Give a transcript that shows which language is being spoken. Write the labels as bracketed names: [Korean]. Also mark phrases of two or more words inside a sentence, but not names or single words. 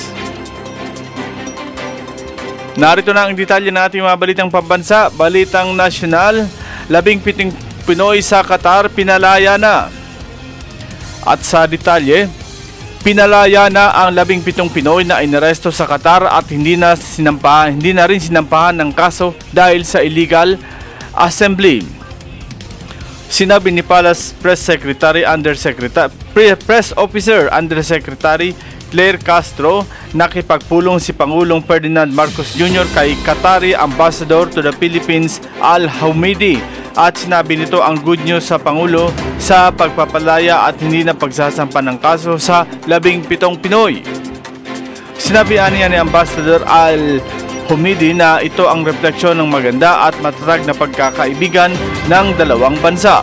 [Filipino] Narito na ang detalye ng ating mga balitang pambansa, balitang nasyonal. 17 Pinoy sa Qatar pinalaya na. At sa detalye, pinalaya na ang 17 Pinoy na inaresto sa Qatar at hindi na rin sinampahan ng kaso dahil sa [English] illegal assembly. [Filipino] Sinabi ni Palace Press Officer Undersecretary Claire Castro, nakipagpulong si Pangulong Ferdinand Marcos Jr. kay Qatari Ambassador to the Philippines Al Haumidi at sinabi nito ang [English] good news [Filipino] sa Pangulo sa pagpapalaya at hindi na pagsasampa ng kaso sa 17 Pinoy. Sinabi niya ni Ambassador Al Haumidi na ito ang refleksyon ng maganda at matatag na pagkakaibigan ng dalawang bansa.